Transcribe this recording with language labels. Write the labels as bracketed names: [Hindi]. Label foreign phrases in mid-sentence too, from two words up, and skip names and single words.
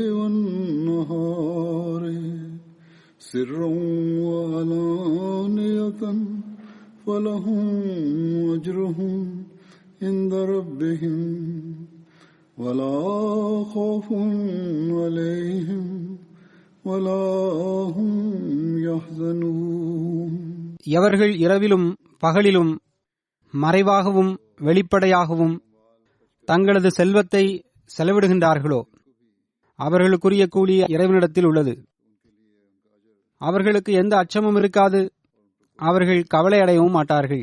[Arabic] والنهار سرا وعلانية فلهم أجرهم عند ربهم ولا خوف عليهم ولا هم يحزنون. [Tamil] எவர்கள் இரவிலும் பகலிலும் மறைவாகவும் வெளிப்படையாகவும் தங்களது செல்வத்தை செலவிடுகின்றார்களோ அவர்களுக்குரிய கூலி இறைவனிடத்தில் உள்ளது. அவர்களுக்கு எந்த அச்சமும் இருக்காது, அவர்கள் கவலை அடையவும் மாட்டார்கள்.